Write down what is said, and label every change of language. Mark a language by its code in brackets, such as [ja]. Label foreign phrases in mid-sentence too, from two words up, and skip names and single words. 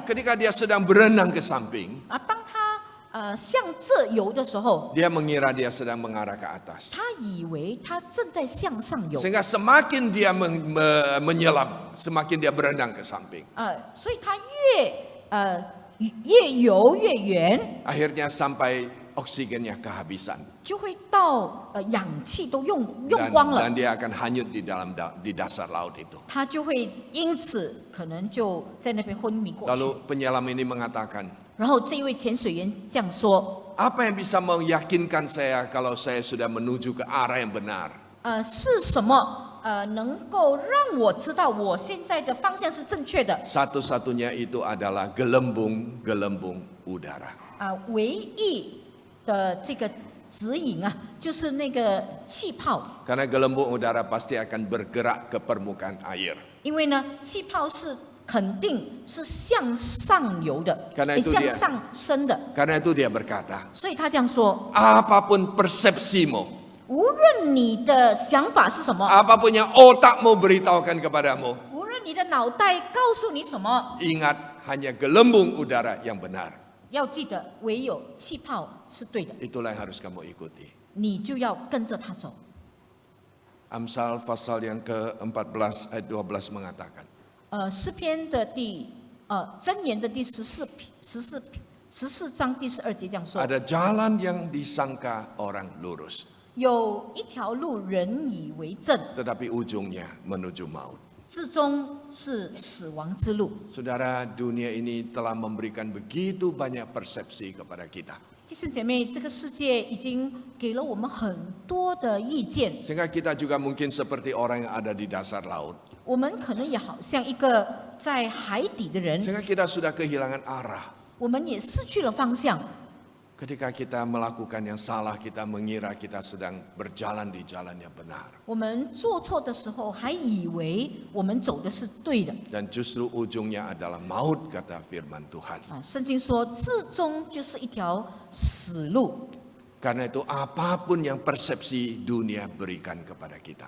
[id] Ketika dia sedang berenang ke samping, [zh] 当他向这游的时候， [id] dia mengira dia sedang mengarah ke atas. [zh] 他以为他正在向上游， [id] Sehingga semakin dia menyelam, semakin dia berenang ke samping. [zh] 所以他越游越远， [id] Akhirnya sampai oksigennya kehabisan [zh] 就会到氧气都用光了， [id] dan dia akan hanyut di dasar laut itu. [zh] 他就会因此可能就在那边昏迷过去。 [id] Lalu penyelam ini mengatakan, [zh] 然后这一位潜水员这样说 [id] apa yang bisa meyakinkan saya kalau saya sudah menuju ke arah yang benar? [zh] 是什么能够让我知道我现在的方向是正确的。 [id] Satu-satunya itu adalah gelembung-gelembung udara. [zh] 唯一的这个指引啊，就是那个气泡， [id] Karena gelembung udara pasti akan bergerak ke permukaan air. [zh] 因为呢，气泡是肯定是向上游的， [id] Karena itu [zh] 向 [id] dia [zh] 上升的， [id] Karena itu dia berkata, [zh] 所以他这样说： [id] apapun persepsimu, [zh] 无论你的想法是什么， [id] apapun yang otakmu beritahukan kepadamu, [zh] 无论你的脑袋告诉你什么， [id] ingat hanya gelembung udara yang benar. [zh] 要记得，唯有气泡是对的， [id] Itulah yang harus kamu ikuti. [zh] 你就要跟着它走。 [id] Amsal pasal yang ke-14 ayat 12 mengatakan, [zh] 诗篇的箴言的第14章第12节这样说： [id] ada jalan yang disangka orang lurus, [zh] 有一条路人以为正， [id] tetapi ujungnya menuju maut. [zh] 至终是死亡之路。 [id] Saudara, dunia ini telah memberikan begitu banyak persepsi kepada kita. [zh] 弟兄姐妹，这个世界已经给了我们很多的意见， [id] Sehingga kita juga mungkin seperti orang yang ada di dasar laut. [zh] 我们可能也好像一个在海底的人， [id] Sehingga kita sudah kehilangan arah. [zh] 我们也失去了方向。 [id] Ketika kita melakukan yang salah, kita mengira kita sedang berjalan di jalan yang benar. [zh] 我们做错的时候，还以为我们走的是对的 [id] Dan justru ujungnya adalah maut, kata firman Tuhan. [zh] 圣经说，至终就是一条死路。 [id] Karena itu apapun yang persepsi dunia berikan kepada kita.